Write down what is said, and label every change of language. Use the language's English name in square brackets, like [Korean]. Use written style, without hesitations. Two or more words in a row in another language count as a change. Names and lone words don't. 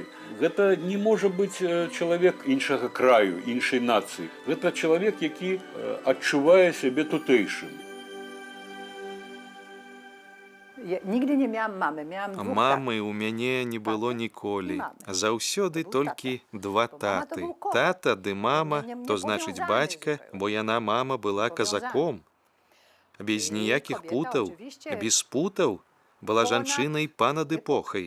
[Belarusian] Гэта не можа быць чалавек іншага краю, іншай нацыі. Гэта чалавек, які адчувае сябе тутэйшым. [Polish] Nigdy nie miałam mamy, miałam dwóch [Belarusian] Мамы ў мяне не было ніколі. Заўсёды толькі два таты. Тата ды мама, то значыць бацька, бо яна мама была казаком. Без ніякіх путаў, без путаў, была жанчынай панад эпохай.